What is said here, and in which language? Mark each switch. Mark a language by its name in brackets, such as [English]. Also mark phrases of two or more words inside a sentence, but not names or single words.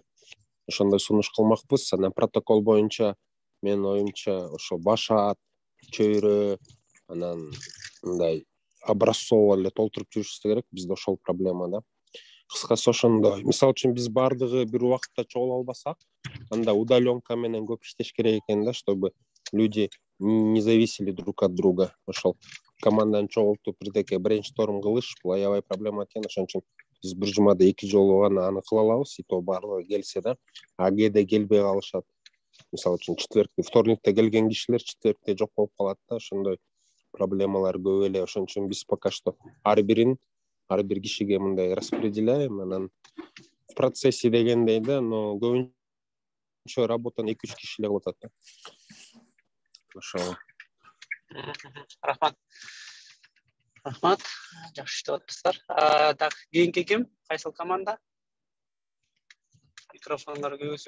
[Kyrgyz] Ошондой сунуш кылмакпыз. Анан протокол боюнча мен оюмча ошо башат, чөйрө, анан мындай образцово эле толтуруп жүрүшүбүз керек. Бизде ошол проблема да. Кыскасы ошондой. Мисалы үчүн биз баардыгы бир убакытта чогула албасак, анда удаленка менен көп иштеш керек экен да, [Russian] чтобы люди не зависели друг от друга. [Kyrgyz] Ошол команданы чогултуп бирдеке брейншторм кылыш бул аябай проблема экен. Ошон үчүн биз бир жумада 2 жолу гана аны кыла алабыз, [Russian] и то [Kyrgyz] баардыгы келсе да. А кээде келбей калышат. Мисалы үчүн четвергте, вторникте келген кишилер четвергте жок болуп калат да, ошондой проблемалар көп эле. Ошон үчүн биз [Russian] пока что [Kyrgyz] ар бир кишиге мындай распределяем, анан [Russian] в процессе [Kyrgyz] дегендей да, но көбүнчө работаны 2-3 киши эле кылып атат да. Ошол. Рахмат. Жакшы иштеп атасыздар. Так, кийинки ким? Кайсыл команда? Микрофондор көбүсүп.